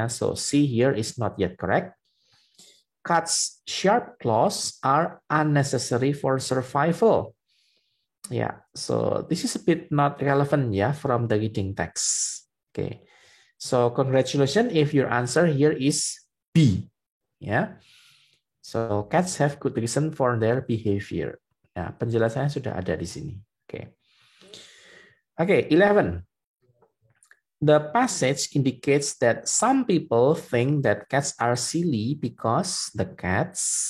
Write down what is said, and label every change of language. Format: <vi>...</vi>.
<en>So C here is not yet correct. Cats' sharp claws are unnecessary for survival. So this is a bit not relevant from the reading text. Okay, so congratulations if your answer here is B. So cats have good reason for their behavior.</en> <id>Penjelasannya sudah ada di sini.</id> <en>Okay, 11. The passage indicates that some people think that cats are silly because the cats.</en>